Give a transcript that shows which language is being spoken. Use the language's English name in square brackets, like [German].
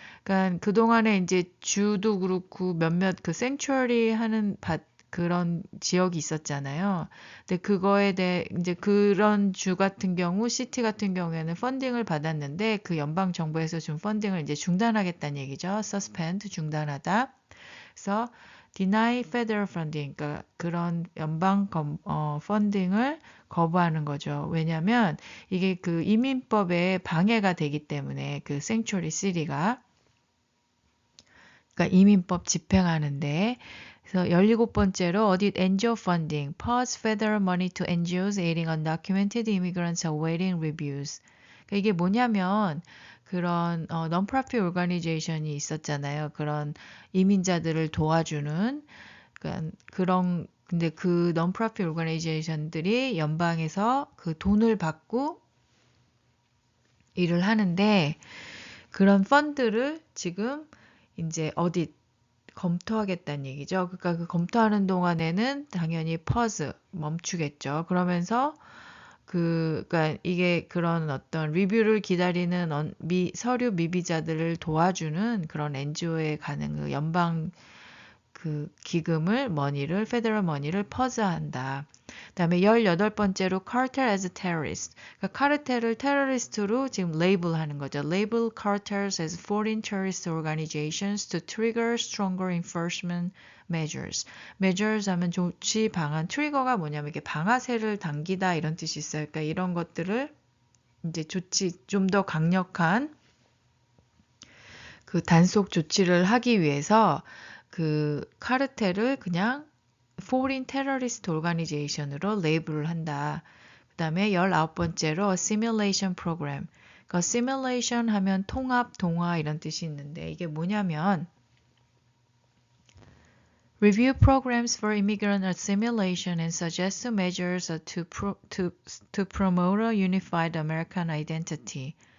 [Korean] 그러니까 그동안에 이제 주도 그렇고 몇몇 그 sanctuary 하는 그런 지역이 있었잖아요. 근데 그거에 대해 이제 그런 주 같은 경우, 시티 같은 경우에는 펀딩을 받았는데 그 연방 정부에서 준 펀딩을 이제 중단하겠다는 얘기죠. suspend 중단하다. 그래서 [English] deny federal funding, [Korean] 그러니까 그런 연방 펀딩을 거부하는 거죠. 왜냐하면 이게 그 이민법에 방해가 되기 때문에 그 sanctuary city가 그러니까 이민법 집행하는데 그래서 17번째로 [English] audit NGO funding, pause federal money to NGOs aiding undocumented immigrants awaiting reviews. [Korean] 그러니까 이게 뭐냐면 그런 non-profit organization이 있었잖아요. 그런 이민자들을 도와주는 그런 근데 그 non-profit organization들이 연방에서 그 돈을 받고 일을 하는데 그런 펀드를 지금 이제 검토하겠다는 얘기죠. 그러니까 그 검토하는 동안에는 당연히 pause 멈추겠죠. 그러면서 그러니까 이게 그런 어떤 리뷰를 기다리는 서류 미비자들을 도와주는 그런 NGO에 가는 그 연방 그 기금을 페더럴 머니를 퍼즈한다. 그다음에 18번째로 [English] cartel as terrorist. [Korean] 그러니까 카르텔을 테러리스트로 지금 레이블하는 거죠. [English] Label cartels as foreign terrorist organizations to trigger stronger enforcement measures. [Korean] measures 하면 조치 방안. 트리거가 뭐냐면 이게 방아쇠를 당기다 이런 뜻이 있어요. 그러니까 이런 것들을 이제 조치 좀 더 강력한 그 단속 조치를 하기 위해서 그 카르텔을 그냥 Foreign Terrorist Organization으로 레이블을 한다. 그 다음에 19번째로 Assimilation Program. 그러니까 Assimilation 하면 통합, 동화 이런 뜻이 있는데 이게 뭐냐면 [English] Review programs for immigrant assimilation and suggest measures to promote a unified American identity.